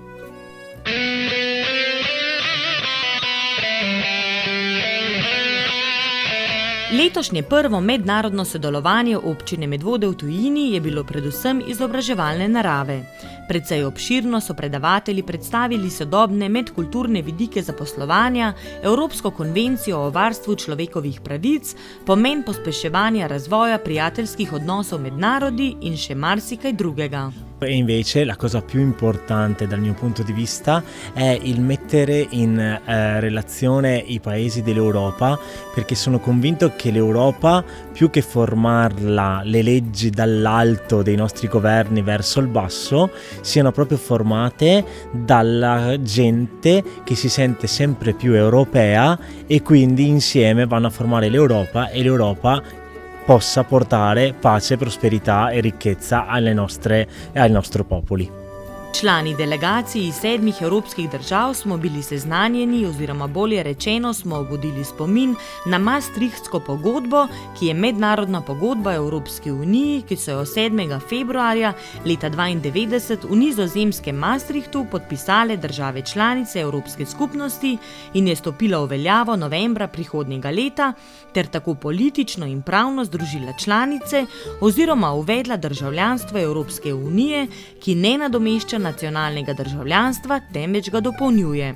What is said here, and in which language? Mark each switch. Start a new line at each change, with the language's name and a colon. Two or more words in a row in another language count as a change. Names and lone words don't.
Slovenian: Letošnje prvo mednarodno sodelovanje občine Medvode v tujini je bilo predvsem izobraževalne narave. Precej obširno so predavatelji predstavili sodobne medkulturne vidike zaposlovanja, Evropsko konvencijo o varstvu človekovih pravic, pomen pospeševanja razvoja prijateljskih odnosov med narodi in še marsikaj drugega.
Italian: E invece la cosa più importante dal mio punto di vista è il mettere in relazione i paesi dell'Europa, perché sono convinto che l'Europa, più che formarla le leggi dall'alto dei nostri governi verso il basso, siano proprio formate dalla gente che si sente sempre più europea e quindi insieme vanno a formare l'Europa e l'Europa possa portare pace, prosperità e ricchezza ai nostri popoli.
Slovenian: Člani delegacij iz 7 evropskih držav smo bili seznanjeni oziroma bolje rečeno smo obudili spomin na Maastrichtsko pogodbo, ki je mednarodna pogodba Evropski uniji, ki so jo 7. februarja leta 1992 v nizozemskem Maastrichtu podpisale države članice Evropske skupnosti in je stopila v veljavo novembra prihodnjega leta ter tako politično in pravno združila članice oziroma uvedla državljanstvo Evropske unije, ki ne nadomešča nacionalnega državljanstva, temveč ga dopolnjuje.